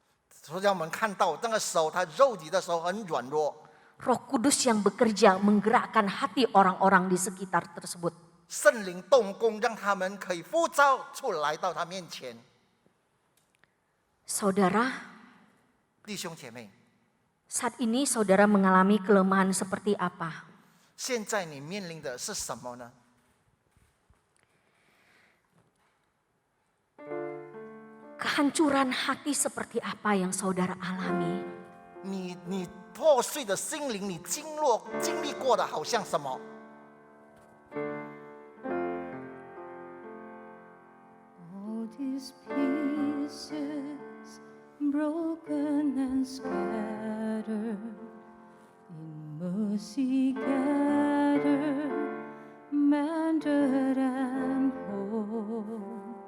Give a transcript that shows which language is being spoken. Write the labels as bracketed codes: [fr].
[zh] 所以我们看到那个时候，他肉体的时候很软弱， [id] Roh Kudus yang bekerja menggerakkan hati orang-orang di sekitar tersebut. [zh] 圣灵动工，让他们可以呼召出来到他面前。 [id] Saudara, [zh] 弟兄姐妹， [id] saat ini saudara mengalami kelemahan seperti apa? [zh] 现在你面临的是什么呢？ [id] Kehancuran hati seperti apa yang saudara alami? [zh] 你破碎的心灵，你经历过的好像什么？ [en] All these pieces broken and scattered, in mercy gathered, mended and whole.